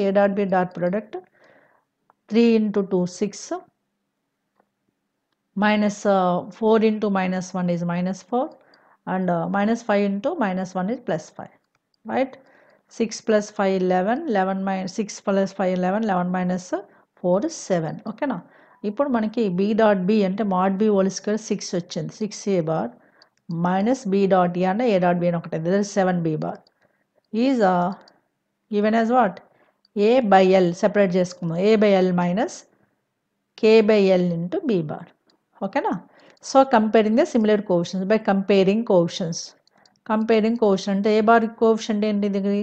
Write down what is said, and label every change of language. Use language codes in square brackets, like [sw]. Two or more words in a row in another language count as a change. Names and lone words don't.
[en] A dot B dot product 3 into 2 6 minus 4 into minus 1 is minus 4 and minus 5 into minus 1 is plus 5, right? 6 plus 5 11, 11 minus 6 plus 5 11, 11 minus 4 is 7. Okay na? [te] ఇప్పుడు మనకి [en] b dot b అంటే mod b whole square 6 వచ్చింది. 6 a bar minus b dot a అంటే a dot b [te] అని ఒకటి. [en] That is 7 b bar is given as what? A by L separate చేసుకుందాం. A by L minus K by L into B bar. Okay na? So comparing the similar coefficients by comparing coefficients. Comparing coefficient A bar coefficient ఏంటి?